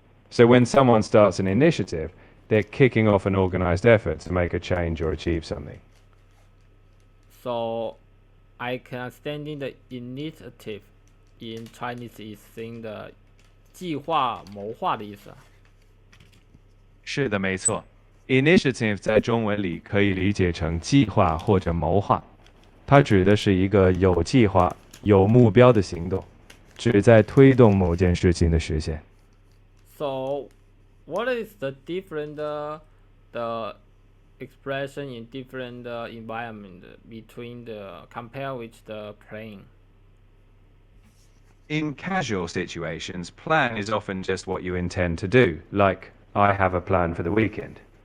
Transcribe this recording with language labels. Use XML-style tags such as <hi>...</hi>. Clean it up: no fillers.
<en>So when someone starts an initiative, they're kicking off an organized effort to make a change or achieve something. So I can understanding the initiative in Chinese is saying the</en> <zh>计划谋划的意思。是的，没错。 Initiative 在中文里可以理解成计划或者谋划，它指的是一个有计划、有目标的行动，旨在推动某件事情的实现。</zh> <en>So what is the different the expression in different environment between the compare with the playing? In casual situations, plan is often just what you intend to do, like, I have a plan for the weekend.</en>